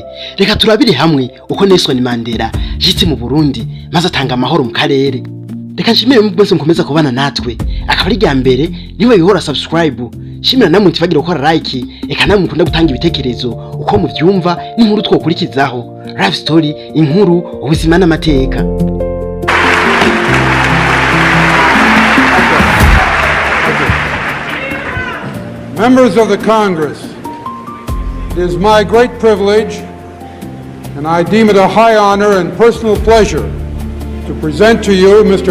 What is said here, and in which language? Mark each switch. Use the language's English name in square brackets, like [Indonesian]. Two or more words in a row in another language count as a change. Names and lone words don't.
[Rundi] Reka turabire hamwe uko Nelson Mandela yitse mu Burundi maze atanga amahoro mu karere. Reka nshimire mwese mukomeza kubana natwe, akaba ari rya mbere niwe bihora subscribe. Shimira namwe ntibagira gukora like, eka namwe mukunda gutanga ibitekerezo uko muvyumva n'inkuru twokurikizaho. [English] Life story, [Rundi] inkuru, ubuzima n'amateka. [English] Members of the Congress, it is my great privilege, and I deem it a high honor and personal pleasure, to present to you Mr.